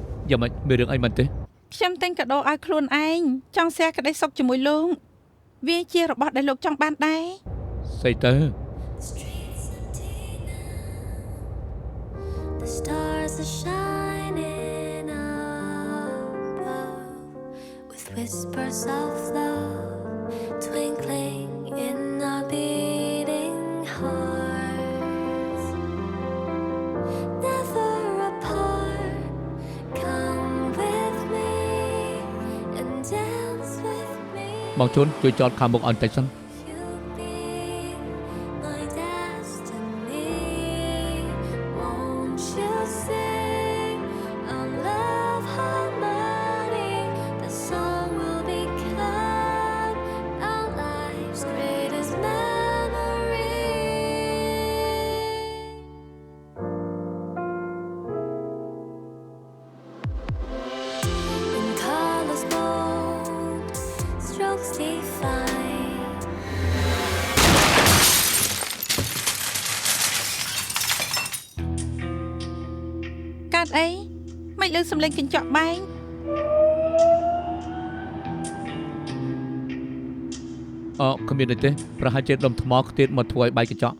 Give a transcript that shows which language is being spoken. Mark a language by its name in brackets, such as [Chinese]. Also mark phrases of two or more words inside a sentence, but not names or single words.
[Khmer] យ៉ាងម៉េចមានរឿងអីមែនទេ ខ្ញុំទិញកាដូឲ្យខ្លួនឯងចង់ share ក្តីសុខជាមួយលោកវាជារបស់ដែលលោកចង់បានដែរ ស្អីទៅ [English] The stars are shining above with whispers of love twinkling in our beating hearts. Never apart, come with me and dance with me. [Khmer] បងជូនជួយចតខាងមុខអត់តិចសិន [English] You be my destiny. Won't you sing our love harmony? The song will become our life's greatest memory. In colors bold, strokes define. [Khmer] កើតអីមិនលើសំឡេងកញ្ចក់បែង គ្មានទេប្រហែលជាដុំថ្មខ្ទៀតមកធ្វើឲ្យបែកកញ្ចក់